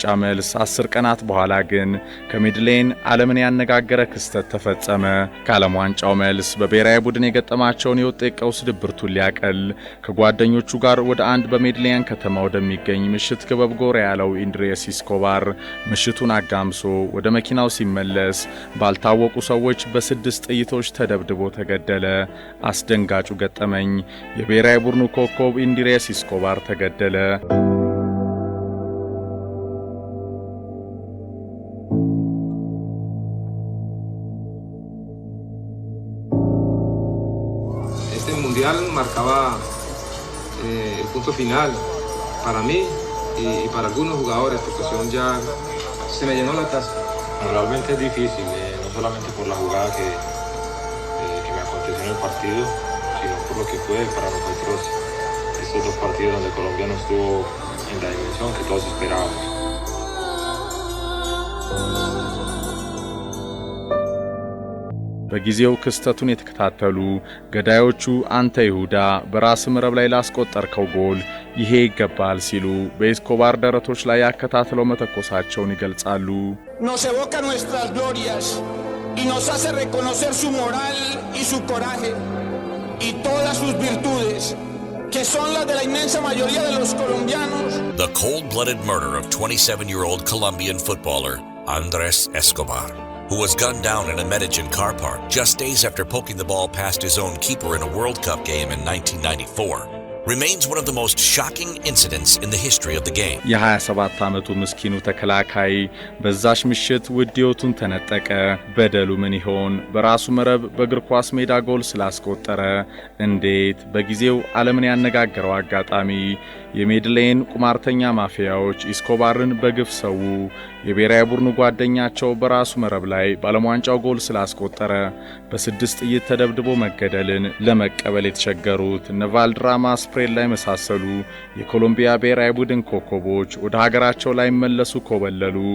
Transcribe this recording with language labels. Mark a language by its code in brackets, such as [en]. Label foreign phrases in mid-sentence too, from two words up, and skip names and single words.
[am] መልስ 10 ቀናት በኋላ ግን ከሜድሌን ዓለምን ያነጋገረ ክስተት ተፈጸመ። ከዓለም ዋንጫው መልስ በብሔራዊ ቡድን የገጠማቸውን የውጤት ቀውስ ድብርቱን ሊያቀል ከጓደኞቹ ጋር ወደ አንድ በሜድሌን ከተማ ወደሚገኝ ምሽት ክበብ ጎራ ያለው አንድሬስ ኢስኮባር ምሽቱን አጋምሶ ወደ መኪናው ሲመለስ ባልታወቁ ሰዎች በ6 ጥይቶች ተደብድቦ ተገደለ። አስደንጋጩ ገጠመኝ የብሔራዊ ቡድኑ ኮከብ አንድሬስ ኢስኮባር ተገደለ። [es] Este mundial marcaba el punto final para mí y para algunos jugadores porque son ya se me llenó la taza. Realmente es difícil, no solamente por la jugada que me aconteció en el partido, sino por lo que fue para nosotros estos 2 partidos donde Colombia no estuvo en la dimensión que todos esperábamos. [am] በጊዜው ክስተቱን የተከታተሉ ገዳዮቹ አንተ ይሁዳ በራስ መረብ ላይ ላስቆጠርከው ጎል ይሄ ይገባል ሲሉ በኤስኮባር ደረቶች ላይ ያከታተለው መተኮሳቸውን ይገልጻሉ። [es] Nos evoca nuestras glorias y nos hace reconocer su moral y su coraje y todas sus virtudes que son las de la inmensa mayoría de los colombianos. [en] The cold-blooded murder of 27-year-old Colombian footballer Andrés Escobar, who was gunned down in a Medellin car park just days after poking the ball past his own keeper in a World Cup game in 1994, remains one of the most shocking incidents in the history of the game. [am] የ27 ዓመቱ ምስኪኑ ተከላካይ በዛሽ ምሽት ውድዮቱን ተነጠቀ። በደሉ ምን ይሆን? በራሱ መረብ በእግር ኳስ ሜዳ ጎል ስላስቆጠረ እንዴት? በጊዜው ዓለምን ያነጋገረው አጋጣሚ የሜድሌን ቁማርተኛ ማፊያዎች ኢስኮባርን በግፍ ሰው። የብሔራዊ ቡድኑ ጓደኛቸው በራሱ መረብ ላይ ባለሟንጫው ጎል ስላስቆጠረ በ6 ጥይት ተደብድቦ መገደልን ለመቀበል የተቸገሩት ነቫልድራማ ስፕሬል ላይ መሳሰሉ የኮሎምቢያ ብሔራዊ ቡድን ኮከቦች ወደ ሀገራቸው ላይ መለሱ ኮበለሉ።